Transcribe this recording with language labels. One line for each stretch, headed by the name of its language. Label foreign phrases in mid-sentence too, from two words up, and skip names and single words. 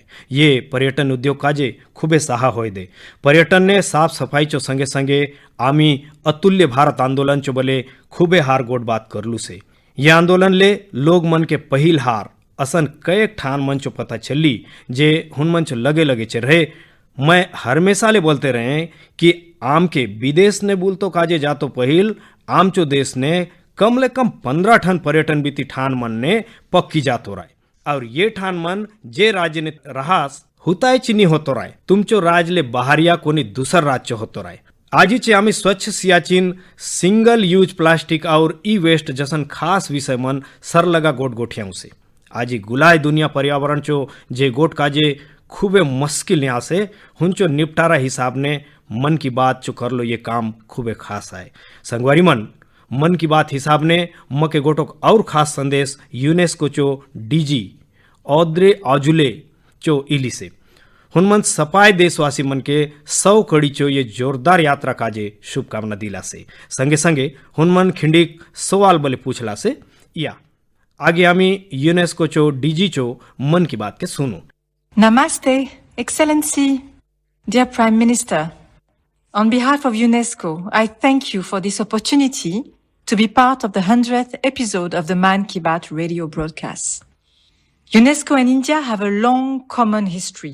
Halbi: ये पर्यटन उद्योग काजे खूबे सहा होय दे. पर्यटन ने साफ सफाई चो संगे संगे आमी अतुल्य भारत आंदोलन चो बले खूबे हार गोट बात करलू से ये आंदोलन ले लोग मन के पहिल हार असन कएक ठान मन चो पता चली जे हुन मन चो लगे चे रहे. मैं हमेशा ले बोलते रहे कि आम के विदेश ने बोलतो काजे जातो पहिल आम चो देश ने कम ले कम 15 ठन पर्यटन बीती ठान मन ने पक्की जातो राय और ये ठान मन जे राज्य ने रहास हुताय चिनी होतो राय तुमचो राज ले बाहरिया कोनी दूसर राज्य होतो राय. आजीचे आम्ही स्वच्छ सियाचिन
English: single use plastic
Halbi: और
English: e-waste
Halbi: जसन खास विषय मन सर लगा गोट गोठियाऊ से आजी गुलाय दुनिया पर्यावरण चो जे गोट काजे खूबे मुश्किल यहाँ से हुंचो निपटारा हिसाब ने मन की बात चो कर लो ये काम खूबे खास है. संगवारी मन की बात हिसाब ने मके गोटोक और खास संदेश यूनेस्को चो डीजी ऑद्रे आजुले चो इली से हुनमन सपाय देशवासी मन के 100 कड़ी चो ये जोरदार यात्रा काजे शुभकामना दिला से संगे संगे हुनमन खिंडिक सवाल बले पूछला से या आगे आमी यूनेस्को चो डीजी चो मन की बात के सुनो.
English: Namaste, Excellency, dear Prime Minister. On behalf of UNESCO, I thank you for this opportunity to be part of the 100th episode of the Man Ki Baat radio broadcast. UNESCO and India have a long common history.